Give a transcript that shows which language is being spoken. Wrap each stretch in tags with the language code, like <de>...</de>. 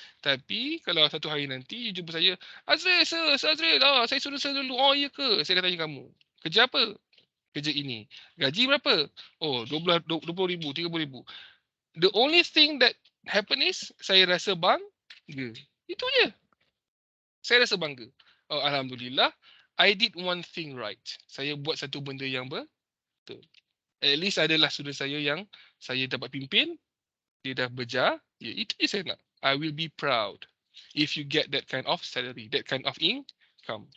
<ms>Tapi kalau satu hari nanti you jumpa saya, Azril, Azril, saya suruh saya dulu. Oh, iya ke? Saya akan tanya kamu. Kerja apa? Kerja ini. Gaji berapa? Oh, RM20,000, RM30,000.</ms> <en>The only thing that happen is</en> <ms>saya rasa bangga. Itu je. Saya rasa bangga.</ms> <en>Oh, Alhamdulillah, I did one thing right.</en> <ms>Saya buat satu benda yang betul.</ms> <en>At least</en> <ms>adalah student saya yang saya dapat pimpin. Dia dah berjaya. Itu je saya nak.</ms> <en>I will be proud if you get that kind of salary, that kind of income.</en>